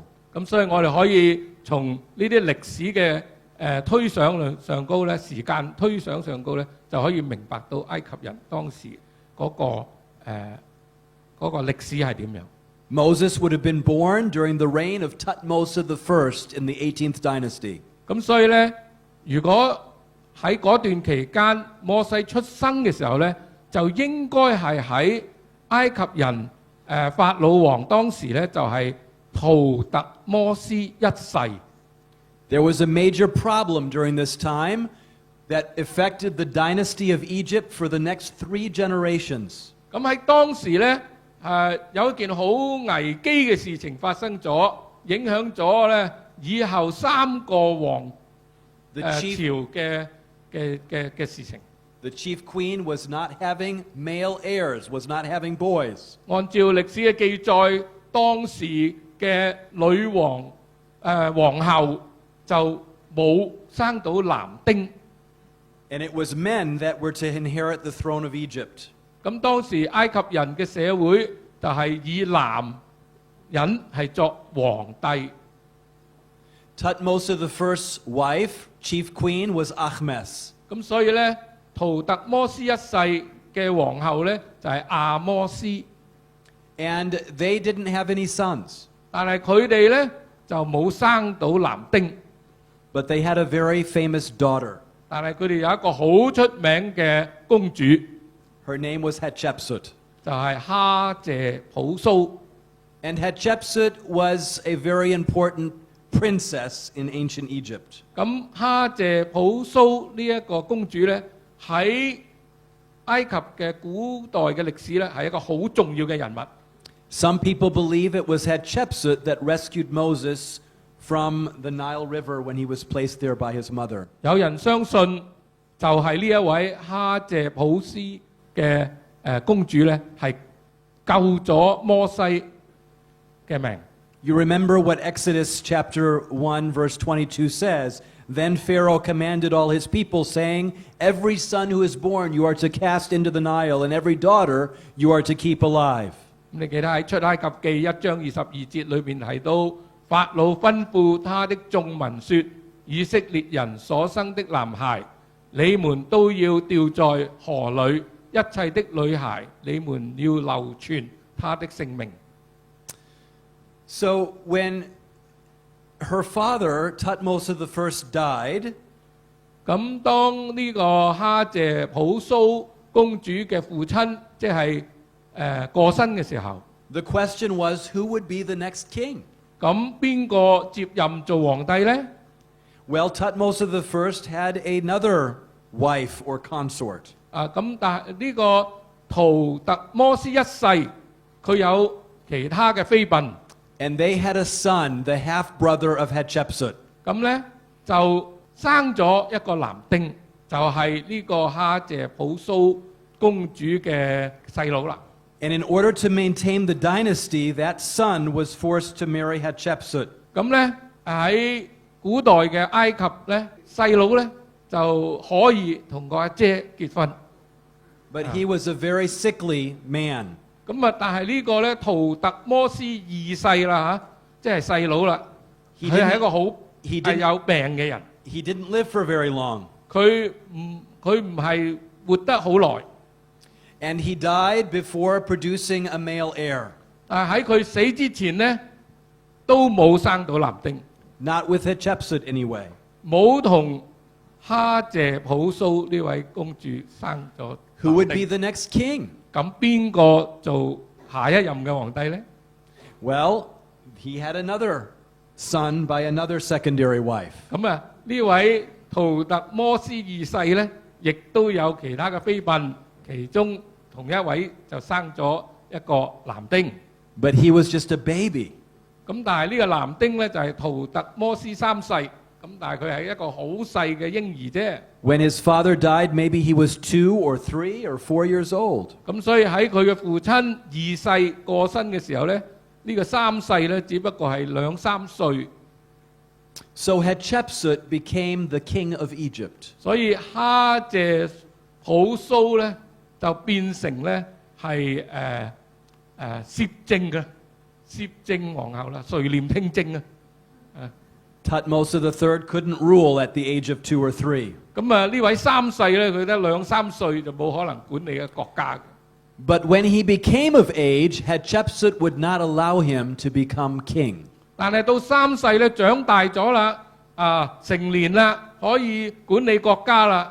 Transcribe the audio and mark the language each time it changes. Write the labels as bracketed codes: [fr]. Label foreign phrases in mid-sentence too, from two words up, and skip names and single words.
[yue] 咁所以我哋可以從呢啲歷史嘅推想上高咧，時間推想上高咧，就可以明白到埃及人當時嗰個歷史係點樣。 [en] Moses would have been born during the reign of Thutmose I in the 18th dynasty. [yue] 咁所以咧，如果喺嗰段期間摩西出生嘅時候咧，就應該係喺埃及人法老王當時咧就係圖特摩斯一世。 [en] There was a major problem during this time that affected the dynasty of Egypt for the next 3 generations. [yue] 咁喺當時咧，有一件好危機嘅事情發生咗，影響咗咧以後3個王朝嘅事情。 [en] The chief queen was not having male heirs, was not having boys. [yue] 按照歷史嘅記載，當時嘅女王皇后就冇生到男丁。 [en] And it was men that were to inherit the throne of Egypt. [yue] 咁當時埃及人嘅社會就係以男人係作皇帝。 [en] Thutmose I's wife, chief queen, was Ahmes. [yue] 咁所以咧，圖特摩斯一世嘅皇后咧就係亞摩斯。 [en] And they didn't have any sons. [yue] 但係佢哋咧就冇生到男丁。 [en] But they had a very famous daughter. [yue] 但係佢哋有一個好出名嘅公主， [en] Her name was Hatshepsut. [yue] 就係哈謝普蘇。 [en] And Hatshepsut was a very important princess in ancient Egypt. [yue] 咁哈謝普蘇呢一個公主咧，喺埃及嘅古代嘅歷史咧，係一個好重要嘅人物。 [en] Some people believe it was Hatshepsut that rescued Moses from the Nile River when he was placed there by his mother. [yue] 有人相信就係呢一位哈謝普斯嘅公主咧，係救咗摩西嘅命。 [en] You remember what Exodus chapter 1 verse 22 says? Then Pharaoh commanded all his people, saying, Every son who is born you are to cast into the Nile, and every daughter you are to keep alive. [yue] 你記得喺出埃及記1章22節裏面提到，法老吩咐他的眾民說：以色列人所生的男孩，你們都要掉在河裏；一切的女孩，你們要留存他的性命。 [en] So when her father, Thutmose I, died, [yue] 咁當呢個哈謝普蘇公主嘅父親，即係過身嘅時候， [en] the question was who would be the next king? [yue] 咁邊個接任做皇帝呢？ [en] Well, Thutmose I had another wife or consort. [yue] 咁但係呢個圖特摩斯一世，佢有其他嘅妃嬪。 [en] And they had a son, the half-brother of Hatshepsut. [yue] 咁咧就生咗一個男丁，就係呢個哈謝普蘇公主嘅細佬啦。 [en] And in order to maintain the dynasty, that son was forced to marry Hatshepsut. [yue] 咁咧喺古代嘅埃及咧，細佬咧就可以同個阿姐結婚。 [en] But he was a very sickly man. [yue] 咁但係呢個咧圖特摩斯二世啦嚇，即係細佬啦，佢係一個好係有病嘅人。 [en] He didn't live for very long. [yue] 佢唔係活得好耐， [en] And he died before producing a male heir. [yue] 但係喺佢死之前呢，都冇生到男丁， [en] Not with Hatshepsut anyway. [yue] 冇同哈謝普蘇呢位公主生咗 [en] Who would [yue] 男 [en] be [yue] 丁。 [en] the next king? [yue] 咁邊個做下一任嘅皇帝呢？ [en] Well, he had another son by another secondary wife. [yue] 咁啊，呢位圖特摩斯二世呢，亦都有其他嘅妃嬪，其中同一位就生咗一個男丁。 [en] But he was just a baby. [yue] 咁但係呢個男丁呢，就係圖特摩斯三世，咁但係佢係一個好細嘅嬰兒啫。 [en] When his father died, maybe he was 2 or 3 or 4 years old. [yue] 咁所以喺佢嘅父親二世過身嘅時候呢，呢個三世呢，只不過係2、3歲。 [en] So Hatshepsut became the king of Egypt. [yue] 所以哈謝普蘇呢，就變成呢係攝政嘅攝政皇后啦，垂簾聽政啊！ [en] Thutmose III couldn't rule at the age of 2 or 3. [yue] 咁啊，呢位三世呢，佢得2、3歲就冇可能管理嘅國家嘅。 [en] But when he became of age, Hatshepsut would not allow him to become king. [yue] 但係到三世呢，長大咗啦，成年啦，可以管理國家啦。